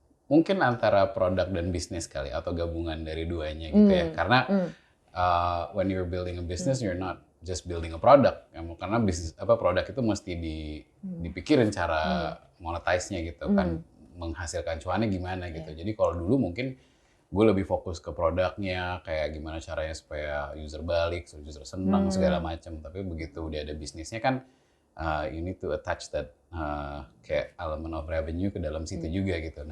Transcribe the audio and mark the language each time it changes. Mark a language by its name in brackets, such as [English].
[Indonesian] Mungkin antara produk dan bisnis kali, atau gabungan dari duanya gitu ya. Karena [English] when you're building a business, you're not just building a product. [Indonesian] Karena produk itu mesti dipikirin cara monetize-nya gitu kan, menghasilkan cuannya gimana gitu. Jadi kalau dulu mungkin gue lebih fokus ke produknya, kayak gimana caranya supaya user balik, user senang segala macam. Tapi begitu udah ada bisnisnya kan, [English] you need to attach that [Indonesian] kayak element of revenue ke dalam situ juga gitu.